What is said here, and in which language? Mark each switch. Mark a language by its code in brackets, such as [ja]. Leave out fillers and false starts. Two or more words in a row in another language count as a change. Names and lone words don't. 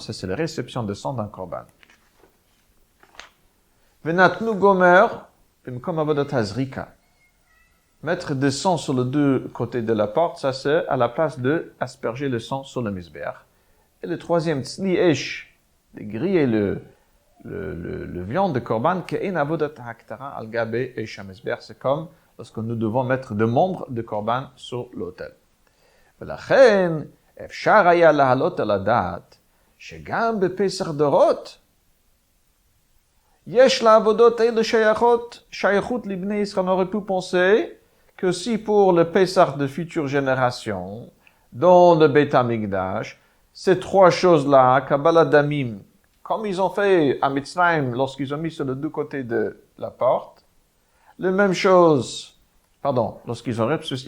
[fr] Ça, c'est la réception de sang d'un korban. [he] ונתנו גומר, [fr] comme [he] עבודת הזריקה. [fr] Mettre des sang sur les deux côtés de la porte, ça c'est à la place de asperger le sang sur le misbeach. Et le troisième, [he] צלי אש, [fr] de griller le viande de korban, [he] כעין עבודת הקטרה על גבי אש המזבח. [fr] C'est comme lorsque nous devons mettre des membres de korban sur l'autel. [he] ולכן, אפשר היה להעלות על הדעת, שגם בפסח דורות, יש לעבודות אלה שייכות לבני ישראל. [fr] On aurait pu penser que si pour le Pessah de futures générations, dans le Beit HaMikdash, ces trois choses-là, [he] קבלת דמים, [fr] comme ils ont fait à Mitzrayim lorsqu'ils ont mis sur les deux côtés de la porte, la même chose, lorsqu'ils ont